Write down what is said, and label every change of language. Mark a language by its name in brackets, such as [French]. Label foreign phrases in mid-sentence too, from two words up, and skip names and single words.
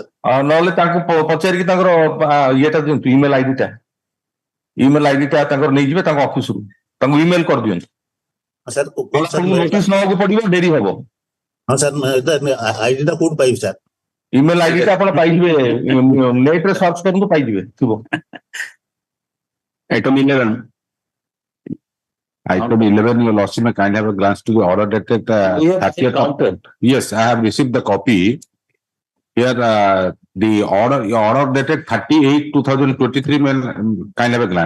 [Odia] ନହେଲେ ତାଙ୍କୁ ପଚାରିକି ତାଙ୍କର ଇଏଟା ଦିଅନ୍ତୁ [English] email ID-ଟା [Odia] ତାଙ୍କର ନେଇଯିବେ ତାଙ୍କ ଅଫିସରୁ ତାଙ୍କୁ ଇମେଲ କରିଦିଅନ୍ତୁ sir ନୋଟିସ ନେବାକୁ ପଡିବ ଡେରି ହବ ହଁ sir ଆଇଡିଟା କୋଉଠି ପାଇବି sir [English] email ID-ଟା [Odia] ଆପଣ ପାଇଯିବେ ନେଟରେ ସର୍ଚ୍ଚ କରନ୍ତୁ ପାଇଯିବେ ଥିବ [English] Item 11. Item 11, your lordship may kindly have a glance to the order dated 30th October. Yes, I have received the copy. Here, the your order dated 38/2023 may kindly have a glance.